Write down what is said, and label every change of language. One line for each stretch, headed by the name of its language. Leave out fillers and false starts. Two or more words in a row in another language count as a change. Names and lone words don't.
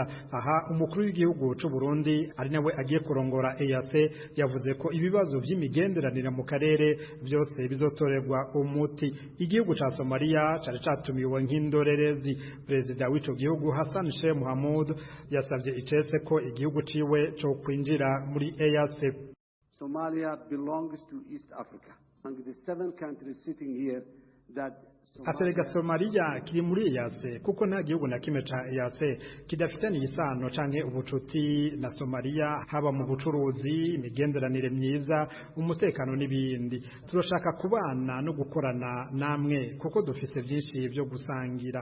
Rundi: Aha umukuru w'igihugu cy'u Burundi ari nawe agiye kurongora EAC yavuze ko ibibazo by'imigenderanire mu karere byose bizotorerwa umuti. Igihugu ca Somalia cari catumiwe nk'indorerezi. Perezida w'ico gihugu Hassan Sheikh Mohamud yasavye icetse ko igihugu ciwe cyo kwinjira muri EAC.
English: Somalia belongs to East Africa. Among the 7 countries sitting here that
Rundi: Aterega Somalia kiri muri EAC kuko nta gihugu na kimwe ca EAC kidafitanye isano canke ubucuti na Somalia, haba mu bucuruzi, imigenderanire myiza, umutekano n'ibindi. Turashaka kubana no gukorana namwe kuko dufise byinshi byo gusangira.